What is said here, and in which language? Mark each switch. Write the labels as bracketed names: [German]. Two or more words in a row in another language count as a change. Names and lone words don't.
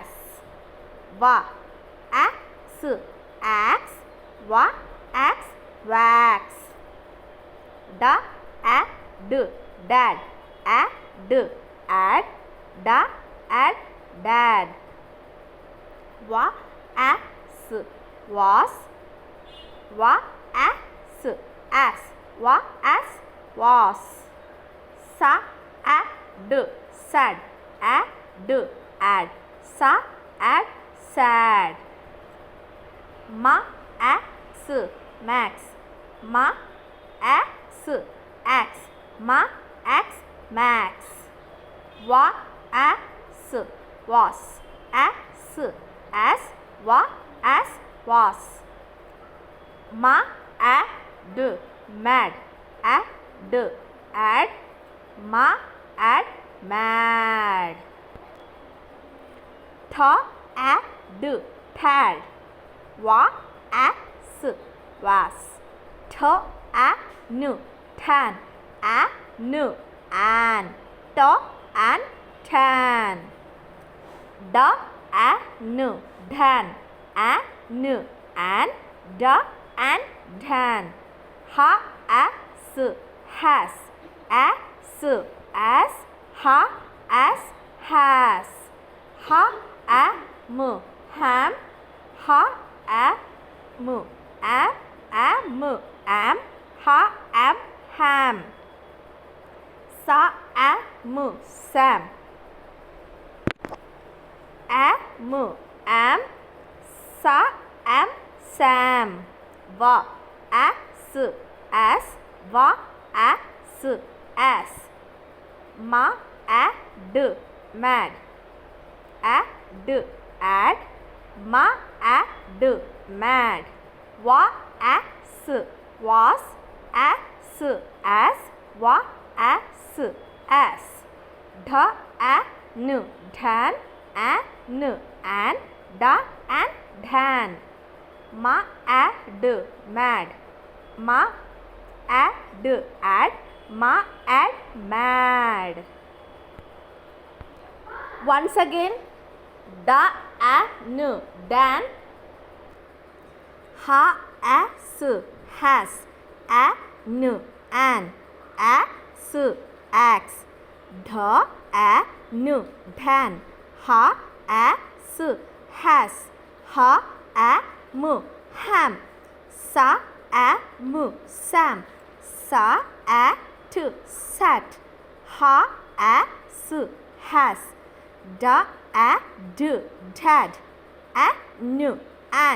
[English] Va, a, s, ax. Va, ax, wax. Da, a, d, dad. A, d, ad. Da, ad, dad. Va, a, s, was. Va, a, s, as. Va, as, was. Sa, a, d, sad. A, d, ad. Sa, ad, sad. Ma, a, s, max. Ma, a, s, ax. Ma, ax, max. Va, a, s, was. A, s, as. Va, as, was. Ma, a, d, mad. A, d, ad. Ma, ad, mad. Tha, a, d, tad. Va, a, s, was. Tha, a, n, tan. A, n, an. Ta, an, tan. Da, a, n, dhan. A, n, an. Da, an, dhan. Ha, a, s, has. A, s, as. Ha, as, has. Ha, a, m, ham. Ha, a, m, am. A, m, am. Ha, am, ham. Sa, a, m, sam. A, m, am. Sa, am, sam. Va, a, s, as. Va, a, s, as. Ma, a, d, mad. A, d, ad. Ma, a, d, mad. Va, a, s, was. A, s, as. Va, a, s, as. Dha, a, n, dhan. A, n, an. Da, an, dhan. Ma, a, d, mad. Ma, a, d, ad. Ma, ad, mad. Once again. Da, a, n, dan. Ha, a, s, has. A, n, an. A, s, ax. Dha, a, n, dhan. Ha, a, s, has. Ha, a, m, ham. Sa, a, m, sam. Sa, a, t, sat. Ha, a, s, has. Da, a, d, dad. A, n, an.